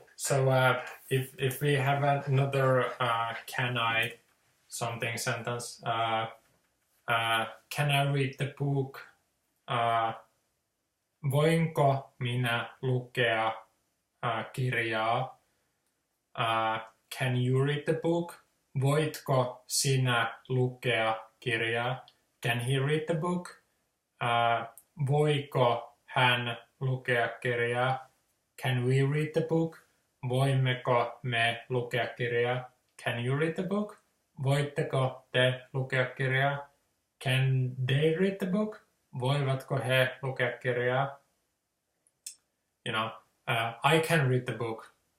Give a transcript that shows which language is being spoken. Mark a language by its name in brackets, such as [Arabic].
[English] So if we have another can I something sentence, can I read the book? [Finnish] Voinko minä lukea kirjaa? [English] Can you read the book? [Finnish] Voitko sinä lukea kirjaa? [English] Can he read the book? [Finnish] Voiko hän lukea kirjaa? [English] Can we read the book? [Finnish] Voimmeko me lukea kirjaa? [English] Can you read the book? [Finnish] Voitteko te lukea kirjaa? [English] Can they read the book? [Finnish] Voivatko he lukea kirjaa? [English] You know, I can read the book.